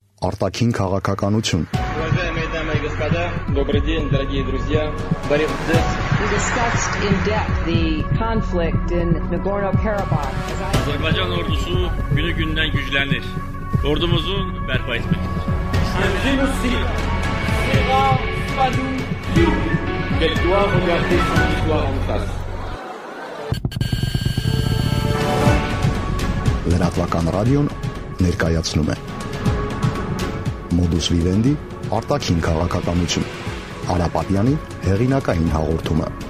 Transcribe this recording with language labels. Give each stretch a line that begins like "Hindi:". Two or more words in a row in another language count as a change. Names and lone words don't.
Armenian: արտաքին քաղաքականություն։
Russian: Уважаемые дамы и господа, добрый день, дорогие друзья.
English: We discussed in depth the conflict in Nagorno-Karabakh.
Azerbaijani: Azərbaycan ordusu günü-gündən güclənir. Ordumuzun bərpa etməkdir.
Armenian: Լրատվական ռադիոն ներկայացնում է Modus Vivendi արտաքին քաղաքականություն։ Արապատյանի հեղինակային հաղորդումը։